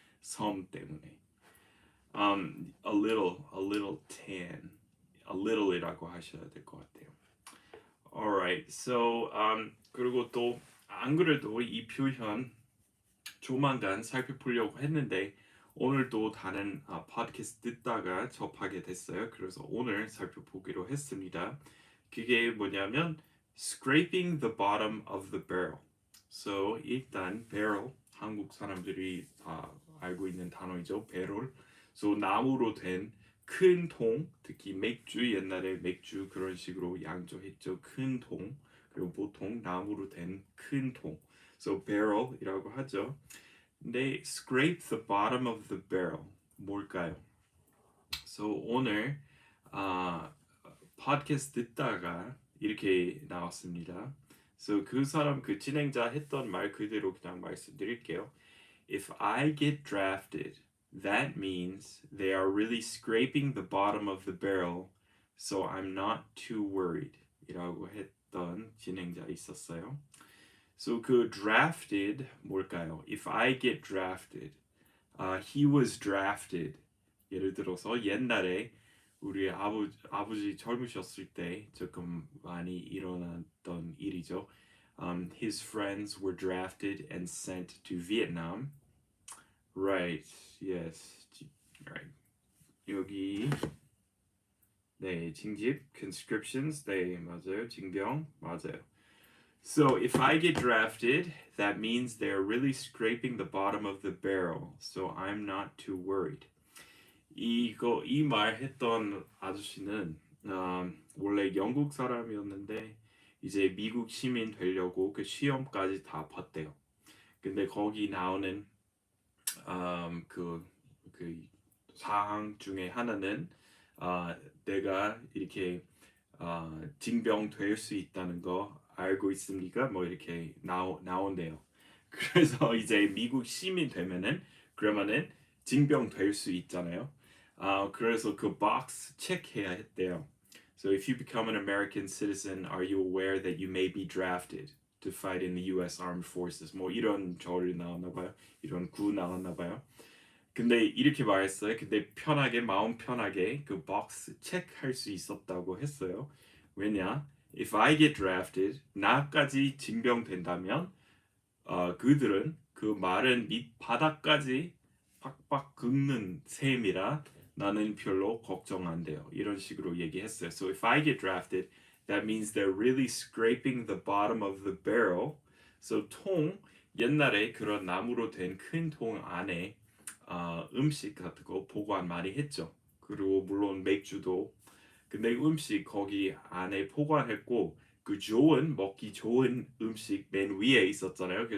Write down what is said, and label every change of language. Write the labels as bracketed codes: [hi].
[en] some [ko] 때문에. [en] A little tan. [ko] a little이라고 하셔야 될 것 같아요. [en] Alright, so [ko] 그리고 또 안 그래도 이 표현 조만간 살펴보려고 했는데 오늘 또 다른 팟캐스트 듣다가 접하게 됐어요. 그래서 오늘 살펴보기로 했습니다. 그게 뭐냐면 [en] scraping the bottom of the barrel. [ko] So 일단 barrel 한국 사람들이 다 알고 있는 단어이죠. [en] barrel. [ko] So 나무로 된 큰 통, 특히 맥주 옛날에 맥주 그런 식으로 양조했죠. 큰 통. 그리고 보통 나무로 된 큰 통. So barrel이라고 하죠. 근데 [en] scrape the bottom of the barrel [ko] 뭘까요? So 오늘 팟캐스트 듣다가 이렇게 나왔습니다. So 그 사람 그 진행자 했던 말 그대로 그냥 말씀드릴게요. [en] If I get drafted, that means they are really scraping the bottom of the barrel, so I'm not too worried. [ko] 이라고 했던 진행자 있었어요. So 그 drafted 뭘까요? [en] If I get drafted, he was drafted. [ko] 예를 들어서 옛날에 우리 아버지 젊으셨을 때 조금 많이 일어났던 일이죠. [en] His friends were drafted and sent to Vietnam. Right. Yes. Right. [ko] 여기 네, 징집 [en] conscriptions. [ko] 네, 맞아요. 징병 맞아요. [en] So if I get drafted, that means they're really scraping the bottom of the barrel. So I'm not too worried. [ko] 이 말 했던 아저씨는 원래 영국 사람이었는데 이제 미국 시민 되려고 그 시험까지 다 봤대요. 근데 거기 나오는 그 사항 중에 하나는 내가 이렇게 징병 될 수 있다는 거 알고 있습니까? 뭐 이렇게 나온대요. 그래서 이제 미국 시민 되면은 그러면은 징병 될 수 있잖아요. 그래서 그 박스 체크해야 했대요. [en] So if you become an American citizen, are you aware that you may be drafted to fight in the U.S. [ko] Armed Forces? 뭐 이런 절 나왔나 봐요. 이런 구 나왔나 봐요. 근데 이렇게 말했어요. 근데 편하게 마음 편하게 그 박스 체크할 수 있었다고 했어요. 왜냐? [en] If I get drafted, [ko] 나까지 징병된다면 그들은 그 마른 밑바닥까지 팍팍 긁는 셈이라 나는 별로 걱정 안 돼요. 이런 식으로 얘기했어요. [en] So if I get drafted, that means they're really scraping the bottom of the barrel. [ko] So 통 옛날에 그런 나무로 된 큰 통 안에 음식 같은 거 보관 많이 했죠. 그리고 물론 맥주도. 근데 음식 거기 안에 보관했고 그 먹기 좋은 음식 맨 위에 있었잖아요.